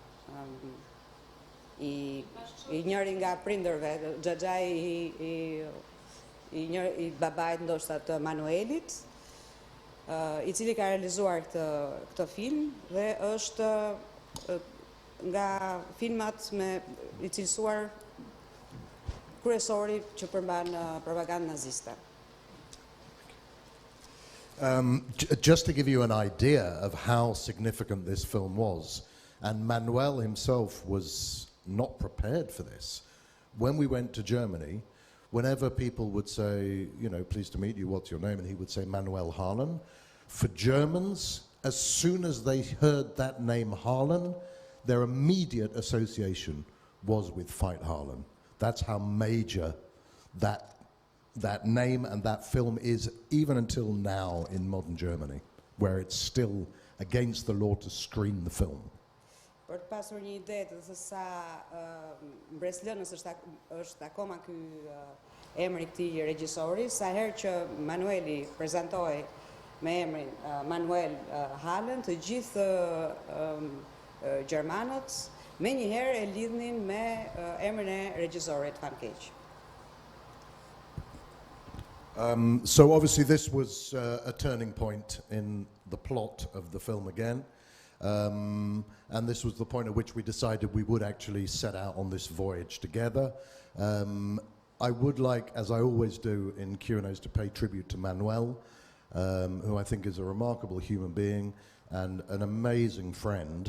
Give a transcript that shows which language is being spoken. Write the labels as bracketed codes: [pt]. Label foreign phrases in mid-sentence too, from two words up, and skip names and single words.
[sq] i njëri nga prindërve, xhaxhai i babait ndoshta të Manuelit, i cili ka realizuar këtë film dhe është nga filmat me i cilësuar kryesori që përmban propagandën naziste. [en] Just to give you an idea of how significant this film was, and Manuel himself was not prepared for this. When we went to Germany, whenever people would say, you know, pleased to meet you, what's your name? And he would say Manuel Harlan. For Germans, as soon as they heard that name Harlan, their immediate association was with Veit Harlan. That's how major that name and that film is, even until now in modern Germany, where it's still against the law to screen the film. [sq] Për të pasur një ide të sa mbreslënës është akoma ky emri i këtij regjisori, sa herë që Manueli prezantoi me emrin Manuel Harlan, të gjithë gjermanët menjëherë e lidhnin me emrin e regjisorit famkeq. [en] So obviously this was a turning point in the plot of the film again. And this was the point at which we decided we would actually set out on this voyage together. I would like, as I always do in Q&As, to pay tribute to Manuel, who I think is a remarkable human being and an amazing friend.